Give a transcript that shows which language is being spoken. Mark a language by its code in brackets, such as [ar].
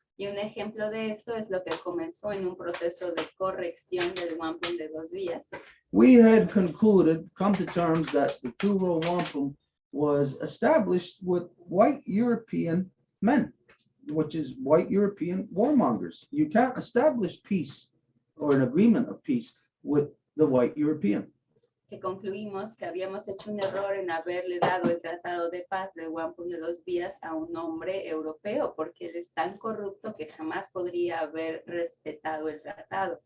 [es] Y un ejemplo de eso es lo que comenzó en un proceso de corrección del wampum de 2 vías. [en] We had come to terms that the two-row wampum was established with white European men, which is white European warmongers. You can't establish peace or an agreement of peace with the white European. [es] Que concluimos que habíamos hecho un error en haberle dado el tratado de paz de wampum de 2 vías a un hombre europeo, porque él es tan corrupto que jamás podría haber respetado el tratado.